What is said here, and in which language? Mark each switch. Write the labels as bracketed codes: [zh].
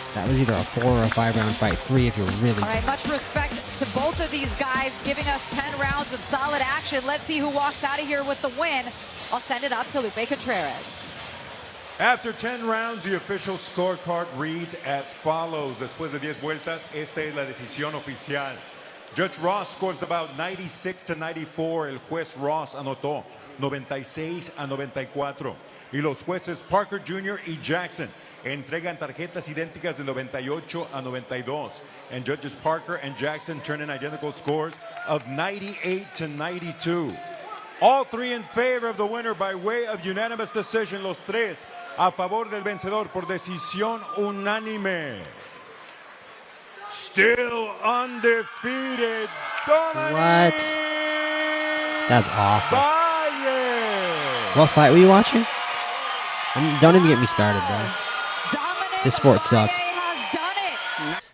[en] That was either a 4 or a 5 round fight. 3 if you're really. All right, much respect to both of these guys, giving us 10 rounds of solid action. Let's see who walks out of here with the win. I'll send it up to Lupe Contreras. After 10 rounds, the official scorecard reads as follows. [es] Después de 10 vueltas, esta es la decisión oficial. [en] Judge Ross scores about 96 to 94. [es] El juez Ross anotó 96 a 94. Y los jueces Parker Jr. y Jackson entregan tarjetas idénticas de 98 a 92. [en] And judges Parker and Jackson turn in identical scores of 98 to 92. All 3 in favor of the winner by way of unanimous decision. [es] Los 3 a favor del vencedor por decisión unánime. [en] Still undefeated, Dominic What? That's awful. Valle. What fight were you watching? Don't even get me started, bro. Dominic This sport sucks. Valle has done it.